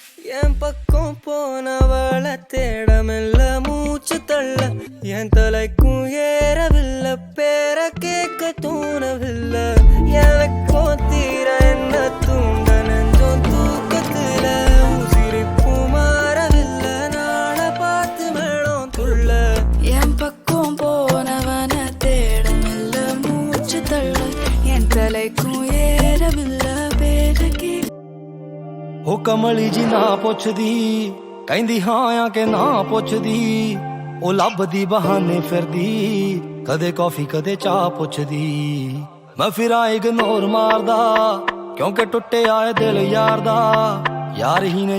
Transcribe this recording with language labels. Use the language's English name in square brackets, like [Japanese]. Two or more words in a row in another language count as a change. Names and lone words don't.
[Tamil] என் பக்கம் போனவள தேடமில்ல மூச்சு தள்ள என் தலைக்கும் ஏறவில்லை பேர கேட்க தோணவில்லை எனக்கும் தீர என்ன தூண்ட நெஞ்சம் தூக்கத்துல உசிரிப்பு மாறவில்லை நாள பார்த்து மேளம் துள்ள என் பக்கம் போனவன தேடமில்ல மூச்சு தள்ள என் தலைக்கும் ஏறவில்லை பேர கேட்க [Punjabi] ਓ ਕਮਲੀ ਜੀ ਨਾ ਪੁੱਛਦੀ ਕਹਿੰਦੀ ਹਾਂ ਆ ਕੇ ਨਾ ਪੁੱਛਦੀ ਓ ਲੱਭਦੀ ਬਹਾਨੇ ਫਿਰਦੀ ਕਦੇ ਕੌਫੀ ਕਦੇ ਚਾਹ ਪੁੱਛਦੀ ਮੈਂ ਫਿਰ ਇਗਨੋਰ ਮਾਰਦਾ ਕਿਉਂਕਿ ਟੁੱਟੇ ਆਏ ਦਿਲ ਯਾਰ ਦਾ ਯਾਰ ਹੀ ਨੇ